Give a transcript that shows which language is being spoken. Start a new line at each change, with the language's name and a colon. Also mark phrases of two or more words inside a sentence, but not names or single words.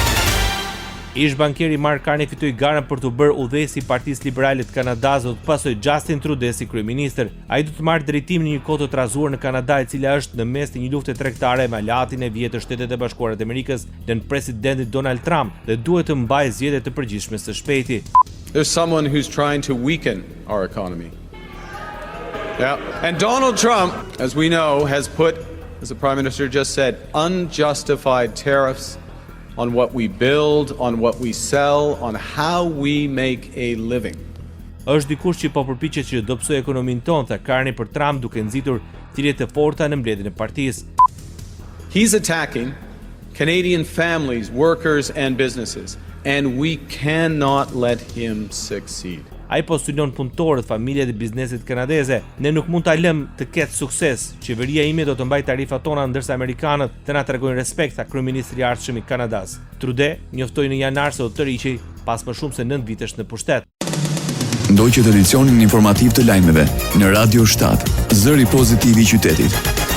Albanian: Ish bankieri Mark Carney fitoi garën për të bërë udhëhesi i Partisë Liberale të Kanadas dhe të pasojë Justin Trudeau si kryeministër. Ai do të marrë drejtimin në një kohë të trazuar në Kanada, e cila është në mes të një lufte tregtare me aleatin e vjetër të Shtetet e Bashkuara të Amerikës dhe në presidentin Donald Trump, dhe duhet të mbajë zgjedhje të përgjithshme së shpejti.
English: There's someone who's trying to weaken our economy. Yeah. And Donald Trump, as we know, has put, as the Prime Minister just said, unjustified tariffs on what we build, on what we sell, on how we make a living.
Albanian: Është dikush që po përpiqet që do psojë ekonominë tonë, tha Carney për Trump, duke nxitur thirrje të forta në mbledhjen e partisë.
English: He's attacking Canadian families, workers and businesses, and we cannot let him succeed.
Albanian: Ai postulon punëtorët, familjet dhe bizneset kanadeze. Ne nuk mund ta lëmë të ketë sukses. Qeveria ime do të mbajë tarifat tona ndërsa amerikanët të na tregojnë respekt, tha kryeministri i Artshëm i Kanadas. Trudeau njoftoi në janar se do të tërhiqej pas më shumë se 9 vitesh në pushtet. Ndoqët edicionin informativ të lajmeve në Radio 7, zëri pozitiv i qytetit.